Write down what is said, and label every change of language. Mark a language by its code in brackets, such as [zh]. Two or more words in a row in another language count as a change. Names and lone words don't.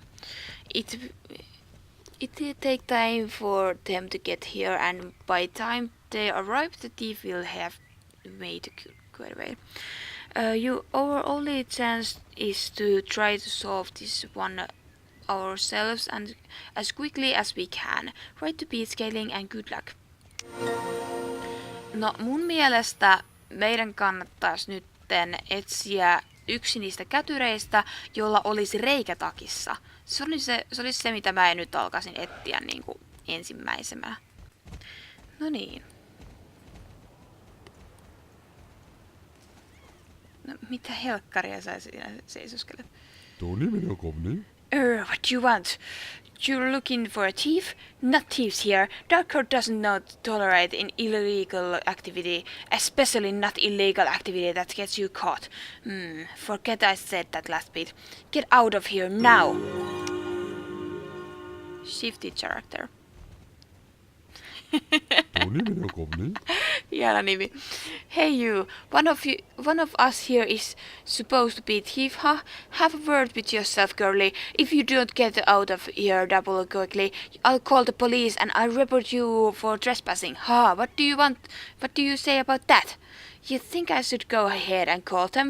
[en] It will take time for them to get here, and by the time they arrive, the thief will have made quite a way. Our only chance is to try to solve this one ourselves and as quickly as we can. Right to beat scaling and good luck. [fi] No, mun mielestä meidän kannattaisi nytten etsiä yksi niistä kätyreistä, jolla olisi reikä takissa. Se olisi se, mitä mä nyt alkaisin etsiä niin kuin ensimmäisenä. No niin. No, mitä helkkaria sä siinä seisoskelet? [en] What do you want? You're looking for a thief? Not thieves here. Dark Court doesn't tolerate illegal activity, especially not illegal activity that gets you caught. Forget I said that last bit. Get out of here now! Shifty character. [fi] Hieno nimi. [en] Hey you, one of us here is supposed to be thief, huh? Have a word with yourself, girlie. If you don't get out of here double quickly, I'll call the police and I'll report you for trespassing. What do you want? What do you say about that? You think I should go ahead and call them?